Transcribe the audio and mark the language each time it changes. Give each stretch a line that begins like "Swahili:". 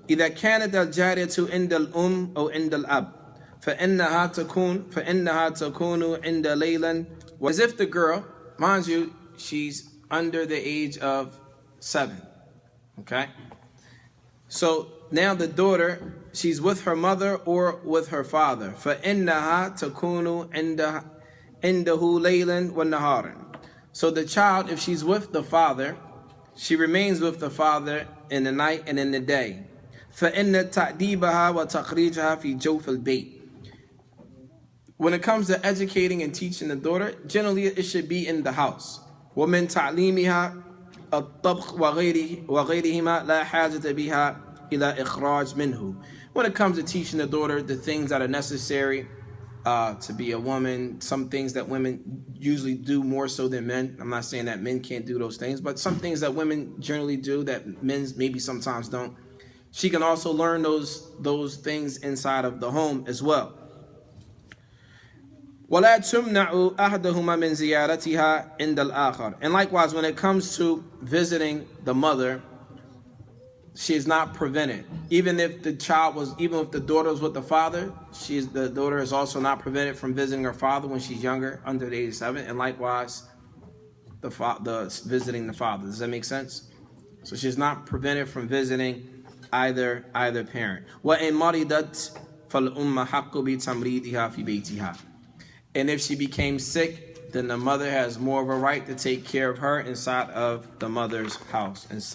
Arabic: إذا كانت الجارية عند الأم أو عند الأب فإنها تكون عند ليلا.
English: As if the girl, mind you, she's under the age of 7. Okay? So now the daughter, she's with her mother or with her father.
Arabic: فإنها تكون عنده ليلا ونهارا.
English: So the child, if she's with the father, she remains with the father in the night and in the day.
Arabic: فإن تأديبها وتخريجها في جوف البيت.
English: When it comes to educating and teaching the daughter, generally it should be in the house.
Arabic: ومن تعليمها الطبخ وغيرهما لا حاجة بها إلى إخراج منه.
English: When it comes to teaching the daughter the things that are necessary to be a woman, some things that women usually do more so than men. I'm not saying that men can't do those things, but some things that women generally do that men maybe sometimes don't. She can also learn those things inside of the home as well.
Arabic: ولا تمنع أحدهما من زيارتها عند الآخر.
English: And likewise, when it comes to visiting the mother, she is not prevented. Even if the daughter was with the father, the daughter is also not prevented from visiting her father when she's younger, under the age of 7. And likewise, the visiting the father. Does that make sense? So she's not prevented from visiting either parent.
Arabic: وإن مرضت فالأم حق بتمريضها في بيتها.
English: And if she became sick, then the mother has more of a right to take care of her inside of the mother's house.